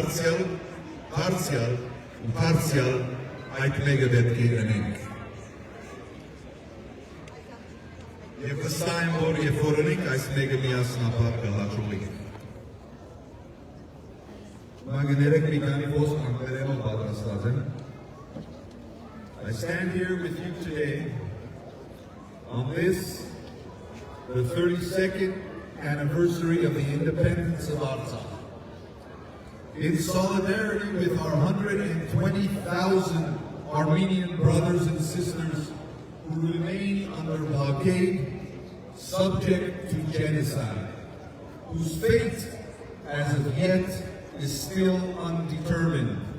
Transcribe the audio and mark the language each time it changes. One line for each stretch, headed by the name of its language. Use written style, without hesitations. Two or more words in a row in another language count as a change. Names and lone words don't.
Armenian: դարձյալ այդ մեկը պետք է ունենք։ Եվ վստահ եմ, որ երբ որ ունենք այս մեկը միասնաբար կհաջողենք։ Մագներեք մի քանի խոսք անգլերենով պատրաստած եմ։
English: I stand here with you today on this, the 32nd anniversary of the independence of Artsakh, in solidarity with our 120,000 Armenian brothers and sisters who remain under blockade, subject to genocide, whose fate, as of yet, is still undetermined.